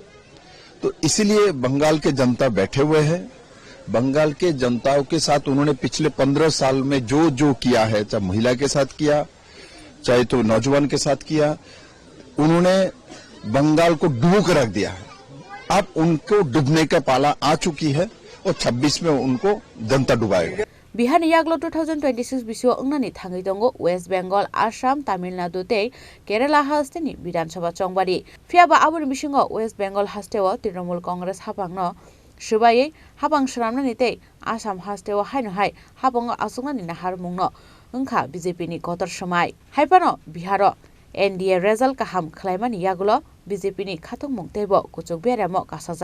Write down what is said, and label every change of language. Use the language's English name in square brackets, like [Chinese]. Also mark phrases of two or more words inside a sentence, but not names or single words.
[Hindi] तो इसलिए बंगाल के जनता बैठे हुए हैं। बंगाल के जनताओं के साथ उन्होंने पिछले 15 साल में जो जो किया है, चाहे महिला के साथ किया, चाहे तो नौजवान के साथ किया, उन्होंने बंगाल को डुबो कर रख दिया है। अब उनको डूबने का पाला आ चुकी है और 26 में उनको जनता डुबाएगा। [Kok Borok] बिहार याग्लो 2026 बिसिओ अंगनानि थांगै दंगो वेस्ट बेंगल, आसाम, तमिलनाडु ते केरला हास्टेनि विधानसभा चंगबारि फियाबा आबुनि बिसिङाव वेस्ट बेंगल हास्टेआव तृणमूल कांग्रेस हाबांनो सुबायै हाबां सरामनानि ते आसाम हास्टेआव हायनोहाय हाबांगो आसुंनानि नाहार मुंनो ओंखा बीजेपीनि गतर समाय हायपानो बिहार एनडीए रेजल्ट काहाम खलायमानि यागुलो बीजेपीनि खाथं मुंतेबो कुचुक बेरामो कासाजाक